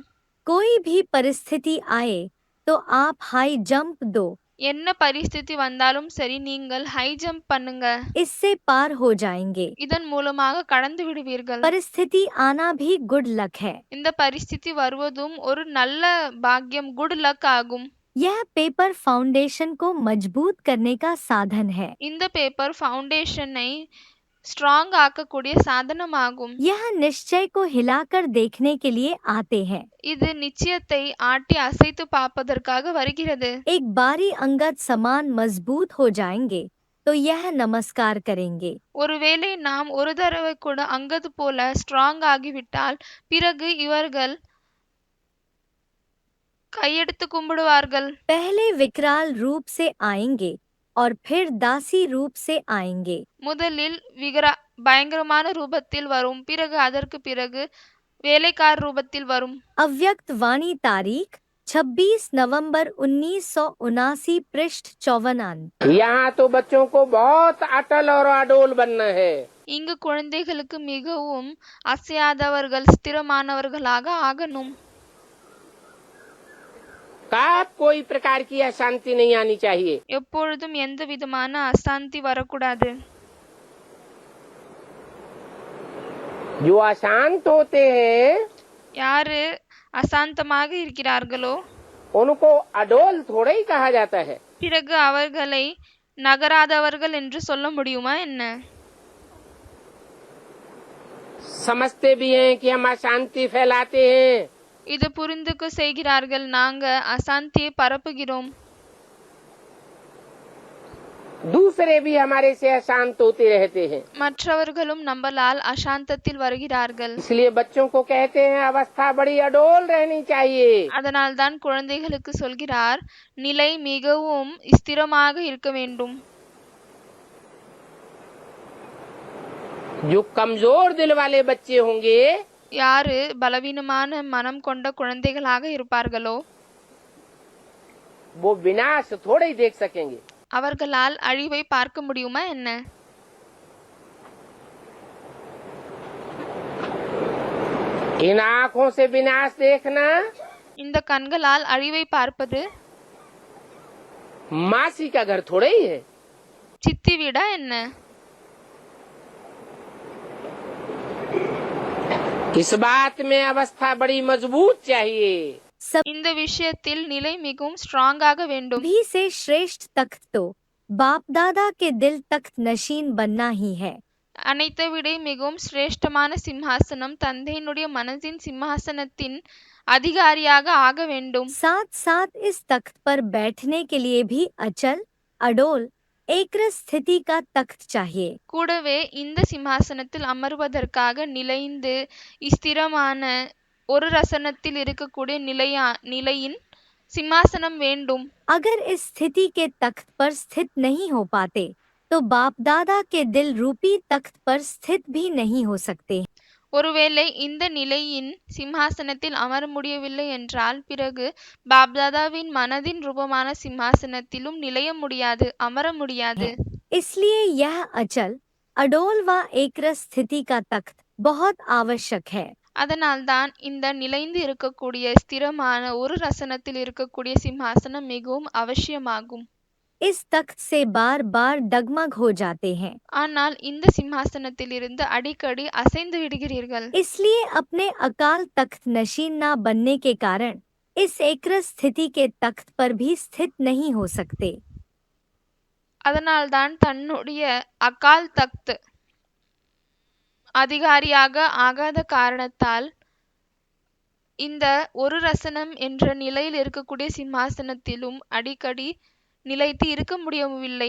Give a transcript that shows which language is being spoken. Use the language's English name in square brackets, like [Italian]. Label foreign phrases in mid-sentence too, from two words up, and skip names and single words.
[Hindi] कोई भी परिस्थिति आए तो आप [English] high jump [Hindi] दो, [Tamil] என்ன பரிஸ்திதி வந்தாலும் சரி, நீங்கள் [English] high jump [Tamil] பண்ணுங்க. [Hindi] इससे पार हो जाएंगे। [Tamil] இதன் மூலமாக கடந்து விடுவீர்கள். [Hindi] परिस्थिति आना भी [English] good luck [Hindi] है। [Tamil] இந்த பரிஸ்திதி வருவதும் ஒரு நல்ல பாக்கியம், [English] good luck [Tamil] ஆகும். [Hindi] यह [English] paper foundation [Hindi] को मजबूत करने का साधन है। [Tamil] இந்த [English] paper foundation-ai [Tamil] ஸ்ட்ராங் ஆக்கக்கூடிய சாதனமாகும். [Hindi] यह निश्चय को हिलाकर देखने के लिए आते हैं। [Tamil] இது நிச்சயத்தை ஆட்டி அசைத்து பார்ப்பதற்காக வருகிறது. [Hindi] एक बारी अंगद समान मजबूत हो जाएंगे तो यह नमस्कार करेंगे। [Tamil] ஒருவேளை நாம் ஒரு தடவை கூட அங்கது போல ஸ்ட்ராங் ஆகிவிட்டால் பிறகு இவர்கள் கையெடுத்து கும்பிடுவார்கள். [Hindi] पहले विकराल रूप से आएंगे और फिर दासी रूप से आएंगे। [Tamil] முதலில் பயங்கரமான ரூபத்தில் வரும், பிறகு அதற்கு பிறகு வேலைக்கார ரூபத்தில் வரும். [Hindi] अव्यक्त वाणी तारीख 26 नवंबर 1979 पृष्ठ 54। यहाँ तो बच्चों को बहुत अटल और अडोल बनना है। [Tamil] இங்கு குழந்தைகளுக்கு மிகவும் அசையாதவர்கள், ஸ்திரமானவர்களாக ஆகணும். [Hindi] कब कोई प्रकार की अशांति नहीं आनी चाहिए। [Tamil] எப்பொழுதும் எந்த விதமான அசாந்தி வரக்கூடாது. [Hindi] जो अशांत होते हैं [Tamil] யாரு அசாந்தமாக இருக்கிறார்களோ [Hindi] उनको अडोल थोड़ा ही कहा जाता है। [Tamil] பிறகு அவர்களை நகராதவர்கள் என்று சொல்ல முடியுமா என்ன? [Hindi] समझते भी हैं कि हम अशांति फैलाते हैं, [Tamil] இது புரிந்துக்கு செய்கிறார்கள், நாங்க அசாந்தியை பரப்புகிறோம். [Hindi] दूसरे भी हमारे से अशांत होते रहते हैं। [Tamil] மற்றவர்களும் நம்மளால் அசாந்தத்தில் வருகிறார்கள். [Hindi] इसलिए बच्चों को कहते हैं अवस्था बड़ी अडोल रहनी चाहिए। [Tamil] அதனால்தான் குழந்தைகளுக்கு சொல்கிறார், நிலை மிகவும் ஸ்திரமாக இருக்க வேண்டும். [Hindi] जो कमजोर दिल वाले बच्चे होंगे [Tamil] யாரு பலவீனமான மனம் கொண்ட குழந்தைகளாக இருப்பார்களோ [Hindi] वो विनाश थोड़े ही देख सकेंगे। [Tamil] அவர்களால் அழிவை பார்க்க முடியுமா என்ன? [Hindi] इन आँखों से विनाश देखना [Tamil] இந்த கண்களால் அழிவை பார்ப்பது [Hindi] मासी का घर थोड़े ही है। [Tamil] சித்தி வீடா என்ன? [Hindi] इस बात में अवस्था बड़ी मजबूत चाहिए। [Tamil] இந்த விஷயத்தில் நிலை மிகவும் ஸ்ட்ராங்காக வேண்டும். [Hindi] सभी से श्रेष्ठ तख्त तो बाप दादा के दिल तख्त नशीन बनना ही है। [Tamil] அனைத்தை விட மிகவும் சிரேஷ்டமான சிம்ஹாசனம் தந்தையினுடைய மனதின் சிம்ஹாசனத்தின் அதிகாரியாக ஆக வேண்டும். [Hindi] साथ साथ इस तख्त पर बैठने के लिए भी अचल अडोल एकरस स्थिति का तख्त चाहिए। [Tamil] கூடவே இந்த சிம்ஹாசனத்தில் அமர்வதற்காக நிலைந்து ஸ்திரமான ஒரு ரசனத்தில் இருக்கக்கூடிய நிலையின் சிம்மாசனம் வேண்டும். [Hindi] अगर इस स्थिति के तख्त पर स्थित नहीं हो पाते तो बाप दादा के दिल रूपी तख्त पर स्थित भी नहीं हो सकते। [Tamil] ஒருவேளை இந்த நிலையின் சிம்ஹாசனத்தில் அமர முடியவில்லை என்றால் பிறகு பாப்தாதாவின் மனதின் ரூபமான சிம்ஹாசனத்திலும் நிலைய முடியாது, அமர முடியாது. [Hindi] इसलिए यह अचल अडोल व एकरस स्थिति का तख्त बहुत आवश्यक है। [Tamil] அதனால்தான் இந்த நிலைந்து இருக்கக்கூடிய ஸ்திரமான ஒரு ரசனத்தில் இருக்கக்கூடிய சிம்ஹாசனம் மிகவும் அவசியமாகும். [Hindi] इस तख्त से बार बार डगमग हो जाते हैं। [Tamil] ஆனால் இந்த சிம்ஹாசனத்திலிருந்து அடிக்கடி அசைந்து விடுகிறீர்கள். [Hindi] इसलिए अपने अकाल तख्त नशीन ना बनने के कारण इस एकरस स्थिति के तख्त पर भी स्थित नहीं हो सकते। [Tamil] அதனால்தான் தன்னுடைய அகால் தக்த் அதிகாரியாக ஆகாத காரணத்தால் இந்த ஒரு ரசனம் என்ற நிலையில் இருக்கக்கூடிய சிம்ஹாசனத்திலும் அடிக்கடி நிலைத்து இருக்க முடியவில்லை.